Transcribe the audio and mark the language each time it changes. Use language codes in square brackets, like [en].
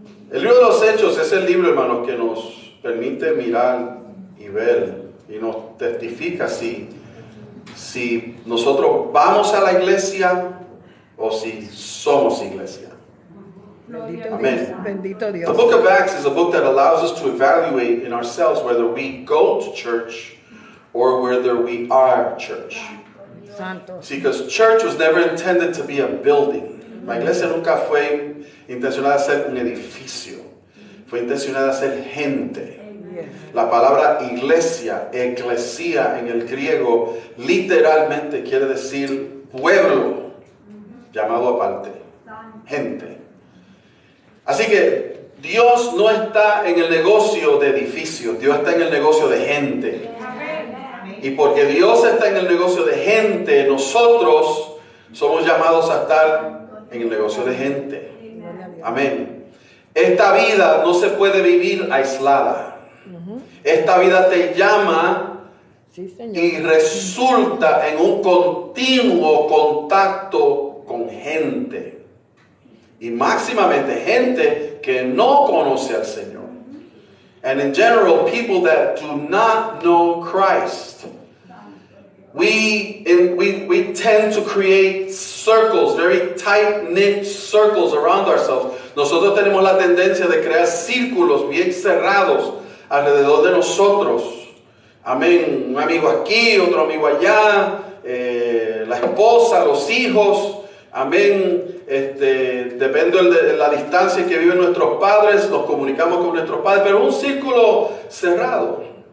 [es] El libro de los Hechos es el libro, hermanos, que nos permite mirar y ver y nos testifica si si nosotros vamos a la iglesia o si somos iglesia. Bendito Amén. Dios. Bendito [en] The [es] Dios. [en] book of Acts is a book that allows us to evaluate in ourselves whether we go to church or whether we are church. [es] Santo. [en] See, because church was never intended to be a building. [es] La iglesia nunca fue intencionada de ser un edificio. Fue intencionada de ser gente. [en] Yes. [es] La palabra iglesia, eclesia en el griego, literalmente quiere decir pueblo, llamado aparte, gente. Así que Dios no está en el negocio de edificios, Dios está en el negocio de gente. Y porque Dios está en el negocio de gente, nosotros somos llamados a estar en el negocio de gente. Gloria a Dios. Amén. Esta vida no se puede vivir aislada. Esta vida te llama Sí, Señor. y resulta en un continuo contacto con gente. Y máximamente gente que no conoce al Señor. [en] And in general, people that do not know Christ. We tend to create circles, very tight-knit circles around ourselves. [es] Nosotros tenemos la tendencia de crear círculos bien cerrados alrededor de nosotros. Amén. Un amigo aquí, otro amigo allá, la esposa, los hijos. Amén. Depende de la distancia que viven nuestros padres, nos comunicamos con nuestros padres, pero un círculo cerrado.